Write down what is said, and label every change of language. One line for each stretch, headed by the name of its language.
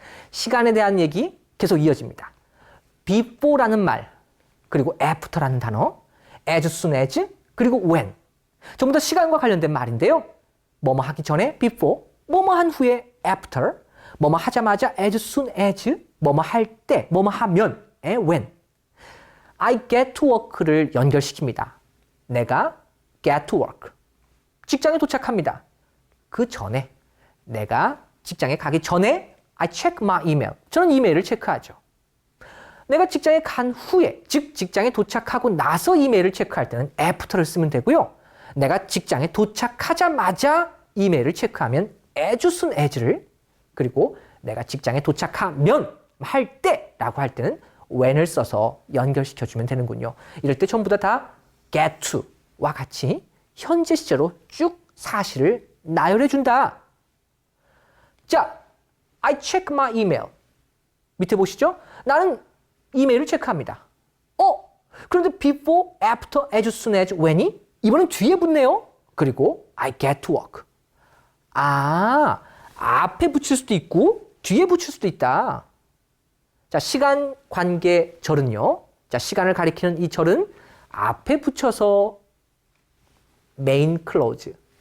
Korean: 시간에 대한 얘기 계속 이어집니다. before라는 말, 그리고 after라는 단어, as soon as, 그리고 when. 전부 다 시간과 관련된 말인데요. 뭐뭐 하기 전에 before, 뭐뭐 한 후에 after, 뭐뭐 하자마자 as soon as, 뭐뭐 할 때, 뭐뭐 하면 when.
English: I get to work를 연결시킵니다.
Korean: 내가
English: get to work.
Korean: 직장에 도착합니다. 그 전에, 내가 직장에 가기 전에
English: I check my email.
Korean: 저는 이메일을 체크하죠. 내가 직장에 간 후에, 즉 직장에 도착하고 나서 이메일을 체크할 때는 after를 쓰면 되고요. 내가 직장에 도착하자마자 이메일을 체크하면 as soon as를, 그리고 내가 직장에 도착하면 할 때라고 할 때는 when을 써서 연결시켜주면 되는군요. 이럴 때 전부 다 get to와 같이 현재 시제로 쭉 사실을 나열해준다.
English: 자, I check my email.
Korean: 밑에 보시죠? 나는 이메일을 체크합니다. 그런데 before, after, as soon as, when이 이번엔 뒤에 붙네요. 그리고
English: I get to work.
Korean: 아, 앞에 붙일 수도 있고 뒤에 붙일 수도 있다. 자, 시간 관계 절은요. 자, 시간을 가리키는 이 절은 앞에 붙여서 main clause.